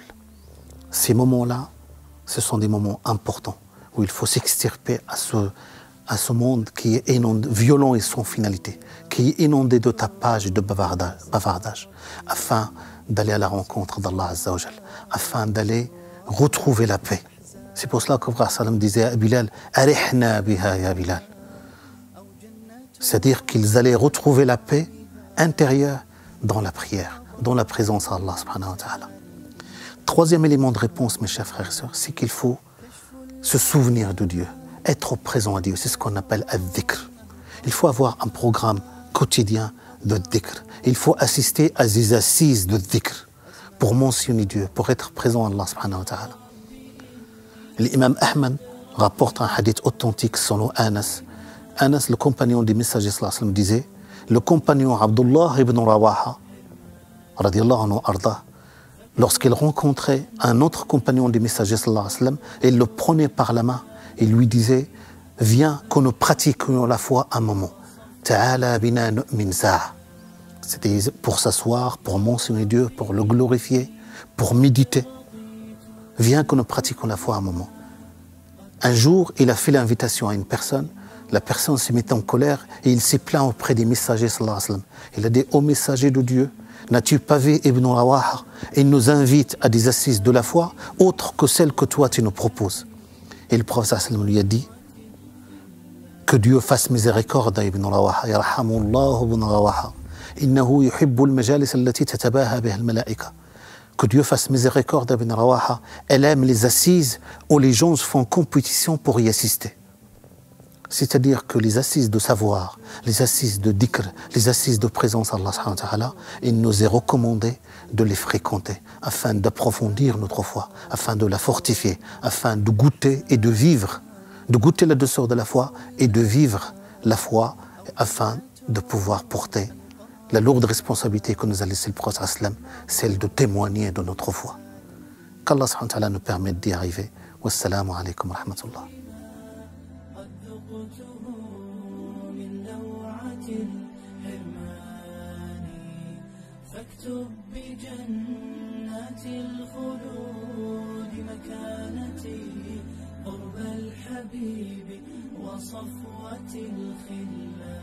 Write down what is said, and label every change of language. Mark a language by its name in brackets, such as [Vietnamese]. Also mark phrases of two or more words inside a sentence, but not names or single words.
[French] Ces moments-là, ce sont des moments importants où il faut s'extirper à ce monde qui est inondé, violent et sans finalité, qui est inondé de tapage et de bavardage, afin d'aller à la rencontre d'Allah [Arabic] عز وجل, [French] afin d'aller retrouver la paix. C'est pour cela que le prophète sallam disait à Bilal: [Arabic] أرحنا بها يا بلال. [French] C'est-à-dire qu'ils allaient retrouver la paix intérieure dans la prière, dans la présence d'Allah [Arabic] سبحانه وتعالى. [French] Troisième élément de réponse, mes chers frères et sœurs, c'est qu'il faut se souvenir de Dieu, être présent à Dieu. C'est ce qu'on appelle al-dhikr. Il faut avoir un programme quotidien de dhikr. Il faut assister à des assises de dhikr pour mentionner Dieu, pour être présent à Allah [Arabic] سبحانه وتعالى. [French] L'imam Ahmed rapporte un hadith authentique selon Anas. Anas, le compagnon du messager [Arabic] صلى الله عليه وسلم, [French] disait: le compagnon Abdullah ibn Rawaha, [Arabic] رضي الله عنه [French] arda, lorsqu'il rencontrait un autre compagnon du messager [Arabic] صلى الله عليه وسلم, [French] il le prenait par la main et lui disait: viens que nous pratiquions la foi un moment. [Arabic] تعال بنا نؤمن ساعة. [French] C'était pour s'asseoir, pour mentionner Dieu, pour le glorifier, pour méditer. Viens que nous pratiquions la foi un moment. Un jour, il a fait l'invitation à une personne. La personne se met en colère et il s'est plaint auprès des messagers [Arabic] صلى الله عليه وسلم. [French] Il a dit: ô messager de Dieu, N'as-tu pas vu Ibn Rawaha? Il nous invite à des assises de la foi autres que celles que toi tu nous proposes. Et le prophète [Arabic] صلى الله عليه وسلم [French] lui a dit que Dieu fasse miséricorde à Ibn Rawaha. [Arabic] يرحم الله ابن رواحة. إنه يحب المجالس التي تتباهى بها الملائكة. [French] Que Dieu fasse miséricorde à Ibn Rawaha. Elle aime les assises où les gens font compétition pour y assister. C'est-à-dire que les assises de savoir, les assises de dhikr, les assises de présence à Allah [Arabic] سبحانه وتعالى, [French] il nous est recommandé de les fréquenter afin d'approfondir notre foi, afin de la fortifier, afin de goûter et de vivre, de goûter la douceur de la foi et de vivre la foi afin de pouvoir porter la lourde responsabilité que nous a laissé le prophète sallam, celle de témoigner de notre foi. Qu'Allah [Arabic] سبحانه وتعالى [French] nous permette d'y arriver. [Arabic] والسلام عليكم ورحمة الله. فاكتب بجنات الخلود مكانتي قرب الحبيب وصفوة الخلة